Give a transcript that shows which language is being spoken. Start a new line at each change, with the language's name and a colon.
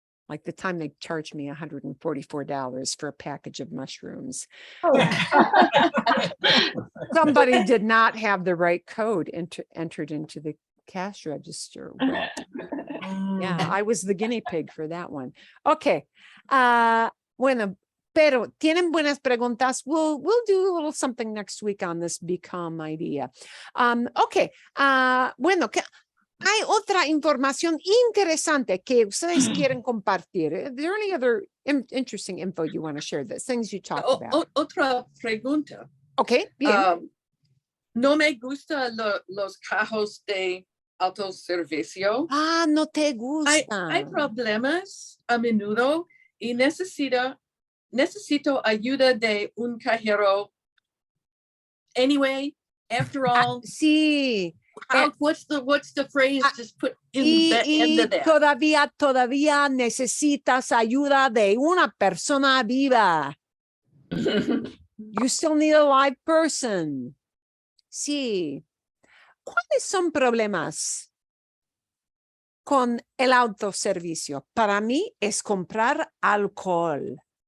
English: Like the time they charged me $144 for a package of mushrooms. Somebody did not have the right code entered into the cash register. Well, yeah, I was the guinea pig for that one. Okay.
Spanish: Bueno, pero tienen buenas preguntas.
English: We'll do a little something next week on this become idea. Okay.
Spanish: Bueno, hay otra información interesante que ustedes quieren compartir.
English: Is there any other interesting info you want to share? The things you talked about.
Spanish: Otra pregunta. Okay, bien. No me gusta los cajos de autoservicio. No te gusta. Hay problemas a menudo y necesito ayuda de un cajero.
English: Anyway, after all,
Spanish: Sí.
English: what's the phrase? Just put in the end of that.
Spanish: Todavía necesitas ayuda de una persona viva.
English: You still need a live person.
Spanish: Sí. ¿Cuáles son problemas con el autoservicio? Para mí es comprar alcohol.